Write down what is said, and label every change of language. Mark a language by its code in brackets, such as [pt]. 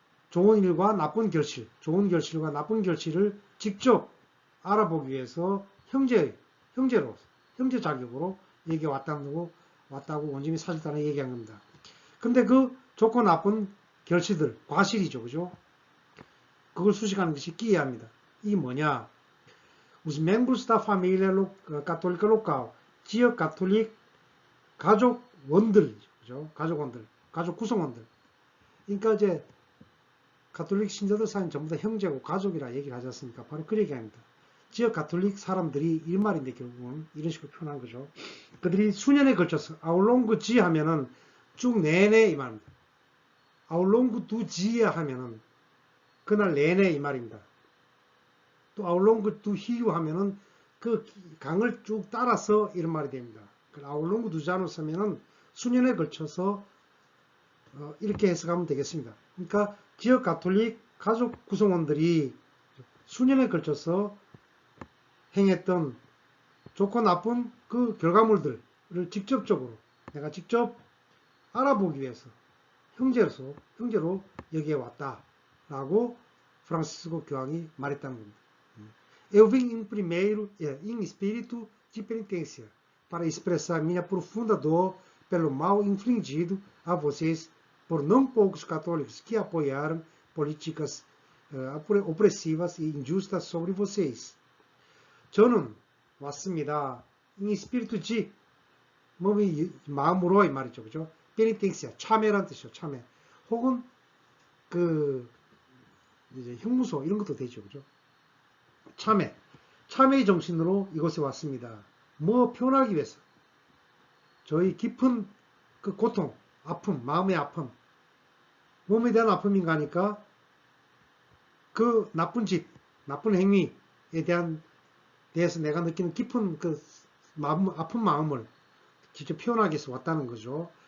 [ko] 좋은 일과 나쁜 결실, 좋은 결실과 나쁜 결실을 직접 알아보기 위해서 형제로, 형제 자격으로 여기 왔다고 원주민 사절단에 얘기한 겁니다. 근데 그 좋고 나쁜 결실들, 과실이죠, 그죠? 그걸 수식하는 것이 끼야입니다. 이게 뭐냐? [pt] os membros da família católica local, [ko] 지역 가톨릭 가족원들, 그죠? 가족원들, 가족 구성원들. 그러니까 이제 가톨릭 신자들 사이는 전부 다 형제고 가족이라 얘기를 하지 않습니까? 바로 그 얘기입니다. 지역 가톨릭 사람들이 이 말인데 결국은 이런 식으로 표현한 거죠. 그들이 수년에 걸쳐서 아울롱그 지 하면은 쭉 내내 이 말입니다. 아울롱그 두 지야 하면은 그날 내내 이 말입니다. 또 아울롱그 두 히유 하면은 그 강을 쭉 따라서 이런 말이 됩니다. 아울롱그 두 자노스 하면은 수년에 걸쳐서 이렇게 해석하면 되겠습니다. 그러니까 지역 가톨릭 가족 구성원들이 수년에 걸쳐서 행했던 좋고 나쁜 그 결과물들을 직접적으로 내가 직접 알아보기 위해서 형제로 여기에 왔다라고 프란시스코 교황이 말했다는 겁니다. [pt] Eu vim em primeiro, em espírito de penitência, para expressar minha profunda dor pelo mal infligido a vocês por não poucos católicos que apoiaram políticas opressivas e injustas sobre vocês. [ko] 저는 왔습니다. 이 스피리투지 몸이 마음으로 이 말이죠, 그죠? 페니텐시아 참회란 뜻이죠, 참회. 혹은 그 이제 형무소 이런 것도 되죠, 그죠? 참회의 정신으로 이곳에 왔습니다. 뭐 표현하기 위해서 저희 깊은 그 고통, 아픔, 마음의 아픔, 몸에 대한 아픔인가 하니까 그 나쁜 짓, 나쁜 행위에 대해서 내가 느끼는 깊은 그 마음, 아픈 마음을 직접 표현하기 위해서 왔다는 거죠.